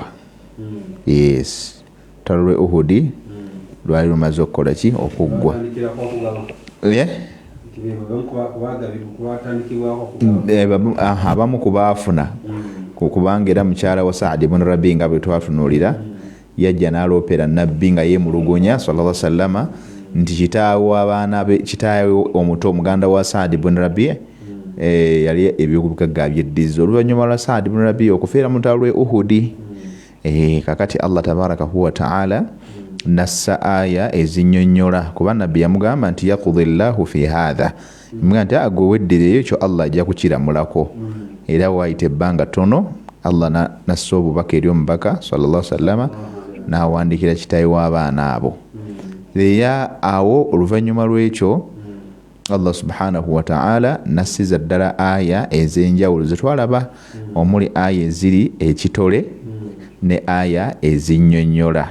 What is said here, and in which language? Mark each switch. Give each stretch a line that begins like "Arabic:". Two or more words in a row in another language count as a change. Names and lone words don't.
Ganda: Yes, olutalo lw'e Uhud lwali lumaze okukola ki? Okuggwa. Abamu kubaafuna kubanga era mukyala wa Saad ibn Rabi nga bwe twatunuulira yajja n'aloopera nabbi nga yeemulugunya
Arabic: صلى الله عليه وسلم
Ganda: nti kitaawe omuto omuganda wa Saad ibn Rabi yali eby'obugagga byeddiza oluvannyuma lwa Saad ibn Rabi okufeera mu lutalo lw'e Uhud. Kakati Allah
Arabic: تبارك وتعالى
Ganda: nassa aya ezinnyonnyola kuba nabbi yamugamba nti
Arabic: يقضي الله في هذا,
Ganda: nga nti agwe weddireyo ekyo Allah ajja kukiramulako. Era waayita ebbanga ttono Allah nassa obubaka eri omubaka
Arabic: صلى الله عليه وسلم
Ganda: n'awandiikira kitaawe w'abaana abo. Era awo oluvannyuma lw'ekyo Allah
Arabic: سبحانه وتعالى
Ganda: nassiza ddala aya ez'enjawulo ze twalaba, omuli aya eziri ekitole ne aya ezinnyonnyola.